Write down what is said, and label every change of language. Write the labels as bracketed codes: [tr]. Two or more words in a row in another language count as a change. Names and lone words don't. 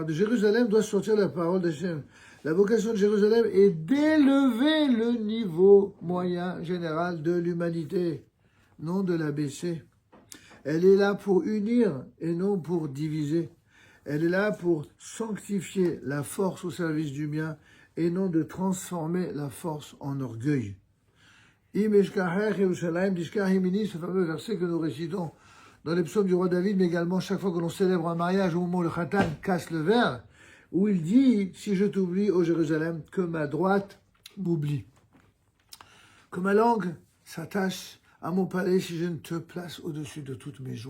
[fr] De Jérusalem doit sortir la parole d'Hachem. La vocation de Jérusalem est d'élever le niveau moyen général de l'humanité, non de l'abaisser. Elle est là pour unir et non pour diviser. Elle est là pour sanctifier la force au service du bien et non de transformer la force en orgueil. [he] אם אשכחך ירושלים תשכח ימיני, [fr] ce fameux verset que nous récitons dans les psaumes du roi David, mais également chaque fois que l'on célèbre un mariage au moment où le khatan casse le verre, où il dit « Si je t'oublie, ô Jérusalem, que ma droite m'oublie. Que ma langue s'attache à mon palais si je ne te place au-dessus de toutes mes joies.